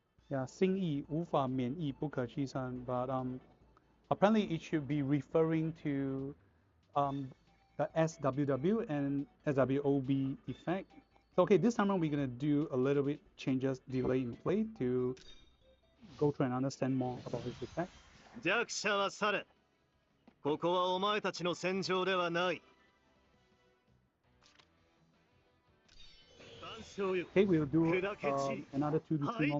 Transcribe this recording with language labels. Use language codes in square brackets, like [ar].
[en] Yeah, [zh] 心意无法免疫不可牺牲, [en] but apparently it should be referring to the SWW and SWOB effect. So okay, this time around we're gonna do a little bit changes delay in play to go through and understand more about this effect. [ja] 弱者は去れ。ここはお前たちの戦場ではない。万象よ。 [en] Okay, we'll do another 2 to 3 more